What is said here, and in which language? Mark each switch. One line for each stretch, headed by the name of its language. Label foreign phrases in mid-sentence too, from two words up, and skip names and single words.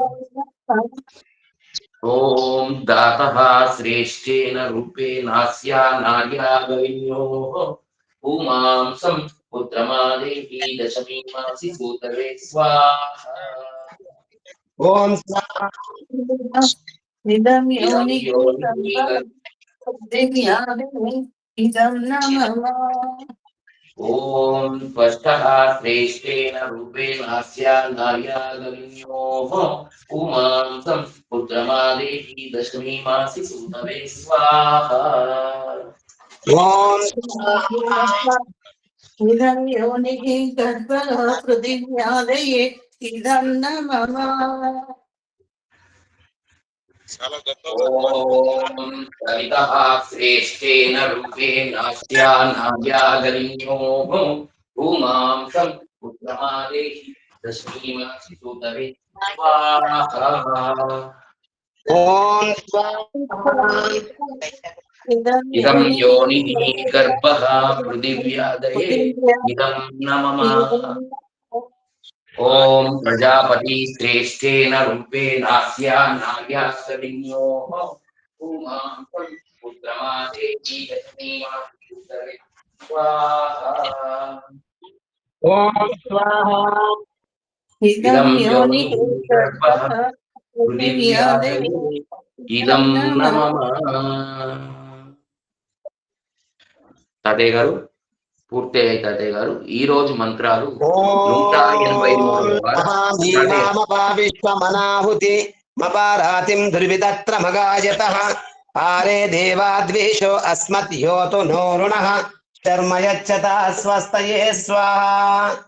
Sanskrit: ఓం దాతః శ్రేష్ఠేన రూపేణాస్యా నార్యా గవిన్యోః పుమాంసం పుత్రమాదేహి దశమీమాసి సూతవే స్వాహా. ఓం స్వాహా. ఇదం ఇదం యోనిః యోనిః इदं न मम ఓం స్పష్టః శ్రేష్ఠేన రూపేణాస్యాన్నార్యాగమ్యోః పుమాంసం పుత్రమాదేహి దశమీమాసి సూతవే స్వాహా. ఓం इदं योनिः गर्भः पृथिव्यादये इदं न मम
Telugu: చాలా గొప్పగా
Sanskrit: ఓం సవితః శ్రేష్ఠేన రూపేణాస్యాన్నార్యాగమ్యోః పుమాంసం పుత్రమాదేహి దశమీమాసి సూతవే స్వాహా. ఓం స్వాహా इदं ఇదం योनिः యోనిః గర్భః పృథివ్యాదయే ఇదం న మమ. ఓం ప్రజాపతి శ్రేష్ఠేన రూపేణాస్యాన్నార్యాగమ్యోః పుమాంసం పుత్రమాదేహి దశమీమాసి సూతవే స్వాహా. ఓం స్వాహా इदं योनिः गर्भः పృథివ్యాదయే पृथिव्यादये ఇదం న మమ.
Telugu: తాతయ్య గారు పూర్తి అయ్యాయి. తాతయ్య గారు ఈ రోజు మంత్రాలు 183వ వారం. తాతయ్య
Sanskrit: ఓమీనామపావిశ్వమనాహుతి మపారాతిం దుర్విదత్ర మగాయతః ఆరే దేవాద్వేషో అస్మద్యోతు నో రుణః శర్మ యచ్చత స్వస్తయే స్వాహా